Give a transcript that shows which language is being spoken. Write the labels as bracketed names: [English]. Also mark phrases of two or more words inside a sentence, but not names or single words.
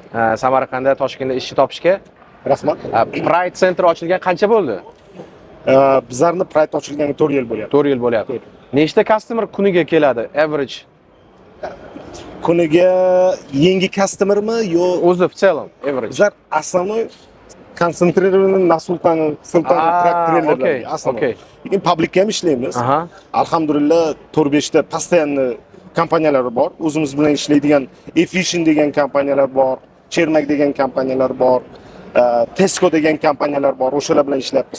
[Uzbek] Samarqandda, Toshkentda ishchi topishga. Rahmat. Pride Center ochilgan qancha bo'ldi? Bizlarni Pride ochilganiga 4 yil bo'lyapti. 4 yil bo'lyapti. Nechta customer kuniga keladi? Average. Kuniga yangi customermi yo o'zi [Russian] в целом [Uzbek] average? Bizlar [Russian] основной konsentrированы [Uzbek] на Sultan tractorlarga основной. Lekin publicga ham ishlaymiz. Alhamdulillah 4-5 ta постоянно kompaniyalar bor. O'zimiz bilan ishlaydigan Efficient degan kompaniyalar bor, Chermak degan kompaniyalar bor, Tesco degan kompaniyalar bor. O'shalar bilan ishlayapmiz.